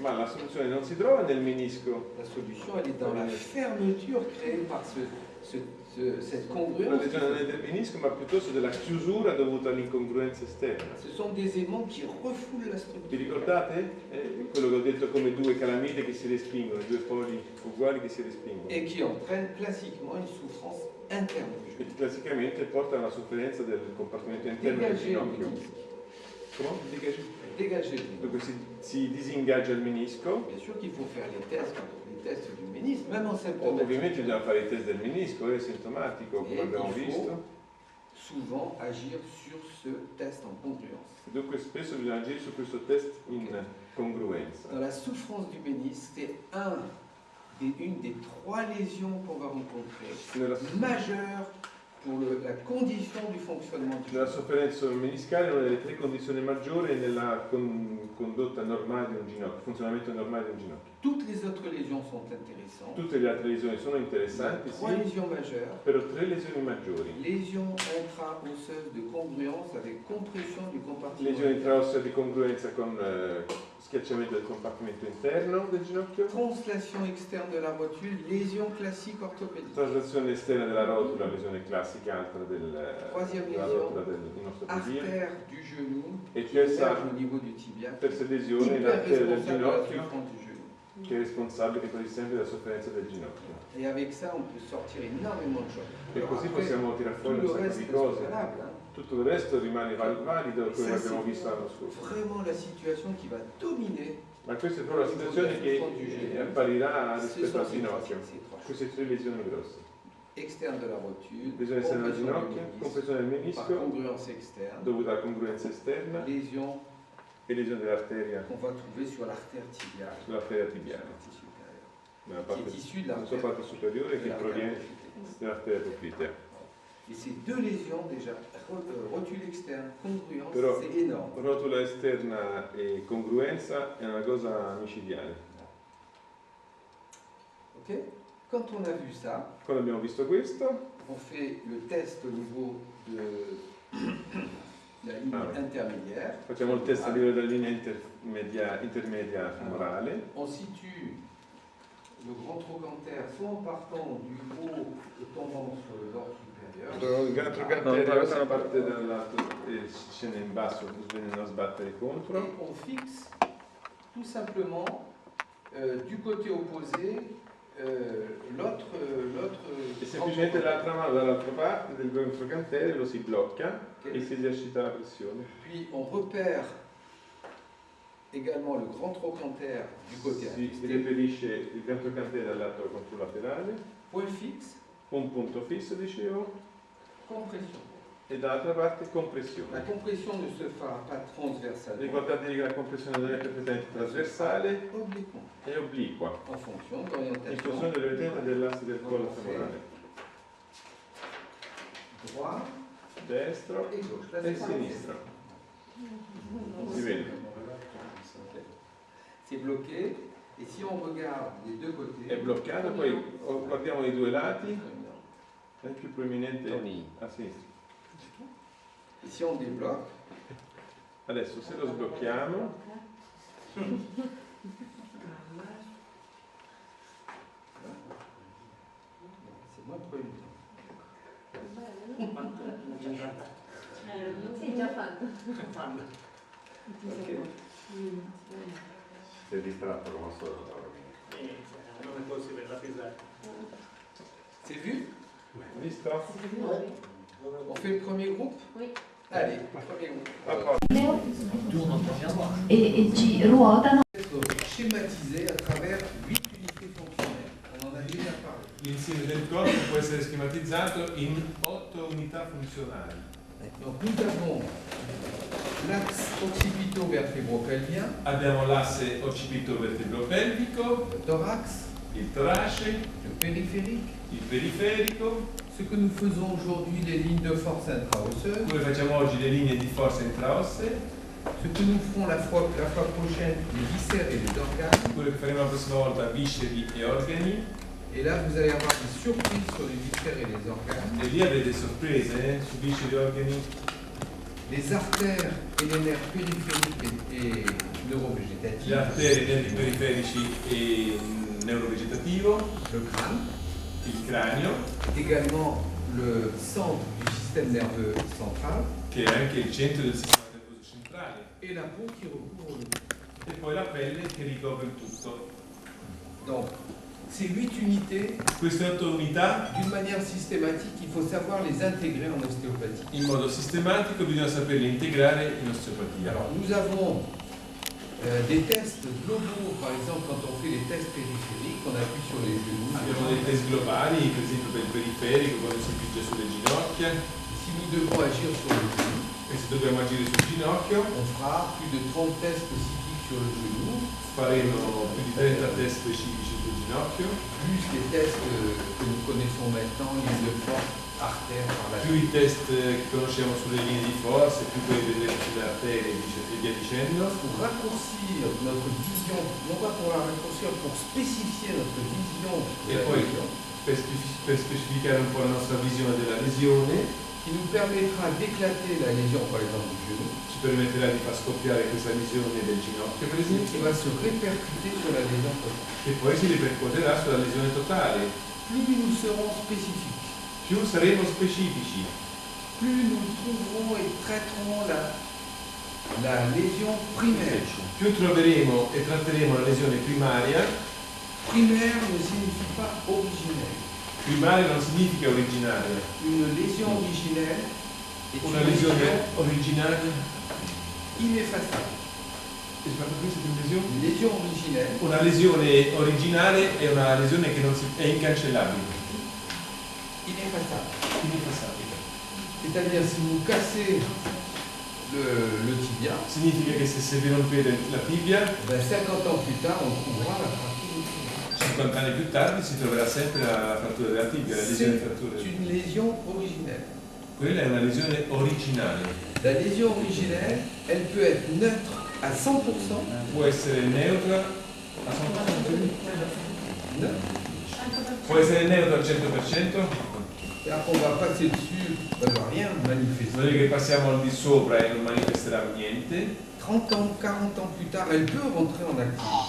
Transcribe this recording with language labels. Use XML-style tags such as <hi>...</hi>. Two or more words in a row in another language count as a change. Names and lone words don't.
<it>ma la soluzione non si trova nel menisco.</it> <fr>La solution, elle est dans la fermeture créée par cette</fr> <it>La</it> <fr>congruence.</fr> <it>lesione non è del menisco, ma piuttosto della chiusura dovuta all'incongruenza esterna.</it> <fr>Ce sont des aimants qui refoulent la</fr> <it>Vi</it> <fr>structure</fr> <it>ricordate? Quello che ho detto come due calamite che si respingono, due poli uguali che si respingono.</it> <fr>et qui entraînent classiquement une souffrance interne du</fr> <it>E</it> <fr>genou.</fr> <it>classicamente porta a una sofferenza del compartimento interno del</it> <fr>Dégager le</fr> <it>ginocchio.</it> <fr>ménisque.</fr> <it>Come?</it> <fr>Dégager le ménisque.</fr> <it>Dunque si disingaggia il menisco.</it> <fr>Bien sûr qu'il faut faire les tests du ménisque, même en symptomatique.</fr> <it>Ovviamente bisogna fare il test del menisco, è sintomatico, come E abbiamo</it> <fr>il faut-</fr> <it>visto.</it> <fr>Souvent agir sur ce test en congruence.</fr> <it>Dunque spesso bisogna agire su questo test in congruenza.</it> <fr>Dans la souffrance du ménisque, c'est une des trois lésions qu'on va rencontrer,</fr> <it>Nella,</it> <fr>majeure pour la condition du fonctionnement du</fr> <it>nella</it> <fr>genou.</fr> <it>sofferenza meniscale è una delle tre condizioni maggiori nella condotta normale di un ginocchio, funzionamento normale di un ginocchio.</it> <fr>Toutes les autres lésions sont intéressantes.</fr> <it>Tutte le altre lesioni sono</it> <fr>Il y a</fr> <it>interessanti,</it> <fr>trois</fr> <it>sì,</it> <fr>lésions majeures.</fr> <it>però tre lesioni maggiori.</it> <fr>Lésions intra-osseuses de congruence avec compression du compartiment.</fr> <it>Lesioni intraossea di congruenza con schiacciamento del compartimento interno del ginocchio,</it> <fr>Translation externe de la rotule, lésion classique orthopédique.</fr> <it>traslazione esterna della rotula, lesione classica altra della rotula dell'inostopedia,</it> <fr>Artère du genou,</fr> <it>e</it> <fr>qui émerge</fr> <it>terza</it> <fr>au niveau du tibia,</fr> <it>lesione</it> <fr>hyper</fr> <it>l'arteria del</it> <fr>responsable de la</fr> <it>ginocchio,</it> <fr>souffrance du genou.</fr> <it>che è responsabile quasi sempre della sofferenza del ginocchio.</it> <fr>Et avec ça, on peut sortir énormément de choses.</fr> <it>E</it> <fr>Alors</fr> <it>così</it> <fr>après,</fr> <it>possiamo tirare</it> <fr>tout</fr> <it>fuori un</it> <fr>le</fr> <it>sacco</it> <fr>reste</fr> <it>di</it> <fr>est</fr> <it>cose.</it> <fr>valable. Hein.</fr> <it>Tutto il resto rimane valido come</it> <fr>Ça,</fr> <it>abbiamo</it> <fr>c'est</fr> <it>visto l'anno scorso.</it> <fr>vraiment la situation qui va dominer.</fr> <it>Ma questa è proprio la situazione che apparirà rispetto al ginocchio.</it> <fr>Ces trois choses.</fr> <it>Queste tre lesioni grosse.</it> <fr>Externe de la rotule,</fr> <it>Lesione esterna del</it> <fr>compression du</fr> <it>ginocchio,</it> <fr>ménisque,</fr> <it>compressione del</it> <fr>par</fr> <it>menisco</it> <fr>congruence externe,</fr> <it>dovuta alla congruenza esterna</it> <fr>lésion</fr> <it>e lesione dell'arteria</it> <fr>qu'on va trouver sur l'artère tibiale,</fr> <it>sull'arteria</it> <fr>sur la</fr> <it>tibiale,</it> <fr>partie supérieure,</fr> <it>nella</it> <fr>qui est</fr> <it>parte,</it> <fr>issue de</fr> <it>nella sua</it> <fr>l'artère</fr> <it>parte superiore</it> <fr>de</fr> <it>che</it> <fr>l'artère</fr> <it>proviene</it> <fr>poplitée.</fr> <it>dall'arteria poplitea.</it> <fr>Et ces deux lésions déjà, rotule externe, congruence,</fr> <it>Però</it> <fr>c'est énorme.</fr> <it>rotula esterna e congruenza è una cosa micidiale.</it> <fr>Ok? Quand on a vu ça,</fr> <it>Quando abbiamo visto questo,</it> <fr>on fait le test au niveau de la ligne Ah ouais. intermédiaire.</fr> <it>facciamo il test a livello della linea intermedia femorale.</it> <fr>On situe le grand trochantere soit en partant du haut et tombant sur le bord supérieur,</fr> <it>Il gran trochantere parte dall'alto e scende in basso, venendo a sbattere contro.</it> <fr>et on fixe tout simplement du côté opposé l'autre.</fr> <it>E semplicemente l'altra mano dall'altra parte del gran trochantere lo si blocca e si esercita la pressione.</it> <fr>Puis on repère également le grand trochantere du côté</fr> <it>Si</it> <fr>assisté.</fr> <it>reperisce il gran trochantere dal lato controlaterale,</it> <fr>Point fixe,</fr> <it>un punto fisso dicevo,</it> <fr>compression.</fr> <it>e dall'altra parte</it> <fr>La</fr> <it>compressione.</it> <fr>compression ne se fera pas transversalement,</fr> <it>Ricordatevi che la compressione non è perfettamente trasversale,</it> <fr>obliquement,</fr> <it>è obliqua,</it> <fr>en fonction</fr> <it>in</it> <fr>d'orientation</fr> <it>funzione dell'orientamento dell'asse del collo femorale,</it> <fr>droit</fr> <it>destro</it> <fr>et gauche. Là,</fr> <it>e</it> <fr>c'est pas</fr> <it>sinistro. Si vede?</it> <fr>Ok. C'est bloqué. Et si on regarde les deux côtés,</fr> <it>È bloccato, poi guardiamo i due lati,</it> <fr>dominant.</fr> <it>è il più prominente a sinistra.</it> <fr>Et si on débloque,</fr> <it>Adesso se lo sblocchiamo,</it> <fr>c'est moins proéminent.</fr> <it>Sì, già fatto. Ok. Si è distratto come al solito. Non è possibile, la pesare.</it> <fr>C'est vu?</fr> <it>visto?</it> <fr>On fait le premier groupe? Oui. Allez, premier groupe.</fr> <it>A posto. e ci ruotano.</it> <fr>Schématisé à travers 8 unités fonctionnelles. On en a déjà parlé.</fr> <it>L'insieme del corpo può essere schematizzato in 8 unità funzionali.</it> <fr>Donc nous avons l'axe occipito-vertébro-pelvien,</fr> <it>Abbiamo l'asse occipito-vertebro-pelvico,</it> <fr>le thorax,</fr> <it>il torace,</it> <fr>le périphérique.</fr> <it>il periferico,</it> <fr>Ce que nous faisons aujourd'hui, les lignes de force intra-osseuses.</fr> <it>come facciamo oggi le linee di forza intraossee,</it> <fr>Ce que nous ferons la fois prochaine, les viscères et les organes.</fr> <it>quello che faremo la prossima volta visceri e organi,</it> <fr>Et là, vous allez avoir des surprises sur les viscères et les organes.</fr> <it>e lì avrete sorprese su visceri e organi,</it> <fr>Les artères et les nerfs périphériques et le neurovégétatifs.</fr> <it>arterie, i nervi periferici e neurovegetativo,</it> <fr>Le crâne.</fr> <it>il cranio,</it> <fr>Également le centre du système nerveux central.</fr> <it>che è anche il centro del sistema nervoso centrale,</it> <fr>Et la peau qui recouvre le tout.</fr> <it>e poi la pelle che ricopre il tutto.</it> <fr>Donc, ces 8 unités,</fr> <it>Queste 8 unità,</it> <fr>d'une manière systématique, il faut savoir les intégrer en ostéopathie.</fr> <it>in modo sistematico, bisogna saperle integrare in osteopatia.</it> <fr>Alors, nous avons des tests globaux, par exemple, quand on fait les tests périphériques, on appuie sur les genoux.</fr> <it>Abbiamo dei test globali, per esempio per il periferico, quando si picchia sulle ginocchia,</it> <fr>Si nous devons agir sur le genou,</fr> <it>e se dobbiamo agire sul ginocchio,</it> <fr>on fera plus de 30 tests spécifiques sur le genou,</fr> <it>faremo più di 30 test specifici sul ginocchio,</it> <fr>plus les tests que nous connaissons maintenant, ligne de force, artère par la</fr> <it>più i test che conosciamo sulle linee di forza, più quelli vedremo sulle arterie e via dicendo.</it> <fr>Pour raccourcir notre vision, non pas pour la raccourcir, pour spécifier notre vision de Et la</fr> <it>poi-</it> <fr>lésion,</fr> <it>Per specificare un po' la nostra visione della lesione,</it> <fr>qui nous permettra d'éclater la lésion par exemple du genou,</fr> <it>ci permetterà di far scoppiare questa lesione del ginocchio, per esempio,</it> <fr>qui va se répercuter sur la lésion totale.</fr> <it>che poi si ripercuoterà sulla lesione totale.</it> <fr>Plus nous serons spécifiques,</fr> <it>Più saremo specifici,</it> <fr>plus nous trouverons et traiterons la lésion primaire.</fr> <it>più troveremo e tratteremo la lesione primaria.</it> <fr>Primaire ne signifie pas originelle.</fr> <it>Primaria non significa originaria.</it> <fr>Une lésion originelle est</fr> <it>Una</it> <fr>une</fr> <it>lesione</it> <fr>lésion</fr> <it>originaria.</it> <fr>ineffaçable. Une lésion originelle,</fr> <it>Una lesione originale è una lesione che non è incancellabile,</it> <fr>ineffaçable.</fr> <it>ineffaçabile.</it> <fr>C'est-à-dire si vous cassez le tibia,</fr> <it>Significa che se vi rompete la tibia,</it> <fr>ben 50 ans plus tard, on trouvera la fracture du tibia.</fr> <it>50 anni più tardi si troverà sempre la frattura della tibia, la lesione</it> <fr>C'est</fr> <it>frattura.</it> <fr>une lésion originelle.</fr> <it>Quella è una lesione originale.</it> <fr>La lésion originelle, elle peut être neutre à 100%,</fr> <it>Può essere neutra a 100%?</it> <fr>neutre.</fr> <it>Può essere neutra al 100%?</it> <fr>C'est-à-dire qu'on va passer dessus, elle ne va rien manifester.</fr> <it>Vuol dire che passiamo al di sopra e non manifesterà niente,</it> <fr>30 ans, 40 ans plus tard, elle peut rentrer en activité.</fr>